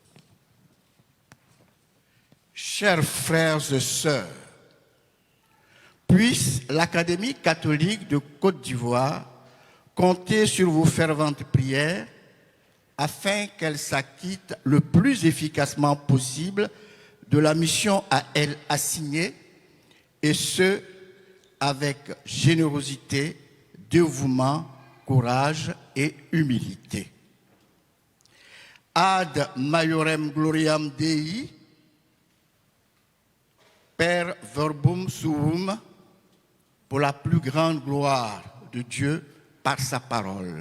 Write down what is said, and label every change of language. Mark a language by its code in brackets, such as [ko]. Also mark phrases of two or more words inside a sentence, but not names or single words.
[fr] Chers frères et sœurs, puisse l'Académie catholique de Côte d'Ivoire compter sur vos ferventes prières afin qu'elle s'acquitte le plus efficacement possible de la mission à elle assignée, et ce, avec générosité, dévouement, courage et humilité. [la] Ad maiorem gloriam Dei, per verbum suum, [fr] pour la plus grande gloire de Dieu par sa parole.